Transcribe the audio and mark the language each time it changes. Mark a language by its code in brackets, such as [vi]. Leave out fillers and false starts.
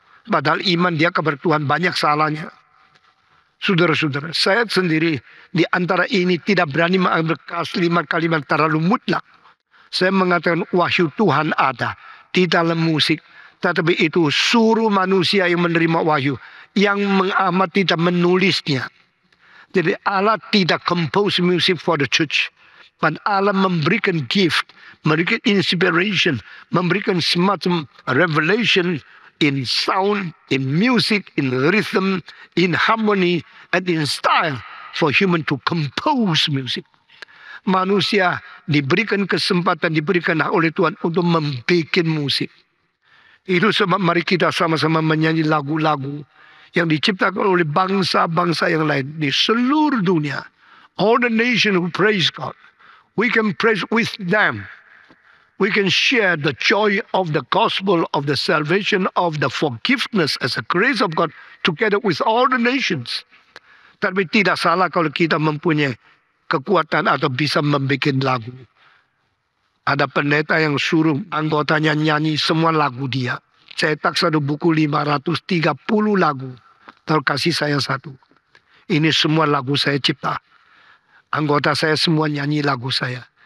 [id] Padahal iman dia kepada Tuhan banyak salahnya. Saudara-saudara, saya sendiri di antara ini tidak berani mengambil kalimat-kalimat terlalu mutlak. Saya mengatakan wahyu Tuhan ada di dalam musik. Tetapi itu suruh manusia yang menerima wahyu. Yang mengamati dan menulisnya. Jadi Allah tidak [en] compose music for the church. [id] Dan Allah memberikan [en] gift, memberikan inspiration, [id] memberikan semacam [en] revelation in sound, in music, in rhythm, in harmony, and in style for human to compose music. [id] Manusia diberikan kesempatan, diberikan hak oleh Tuhan untuk membuat musik. Itu sebab mari kita sama-sama menyanyi lagu-lagu yang diciptakan oleh bangsa-bangsa yang lain di seluruh dunia. [en] All the nation who praise God. We can praise with them. We can share the joy of the gospel, of the salvation, of the forgiveness as a grace of God together with all the nations. [id] Tapi tidak salah kalau kita mempunyai kekuatan atau bisa membuat lagu. Ada pendeta yang suruh anggotanya nyanyi semua lagu dia. Cetak satu buku 530 lagu. Lalu kasih saya satu. Ini semua lagu saya cipta. Anggota saya semua nyanyi lagu saya.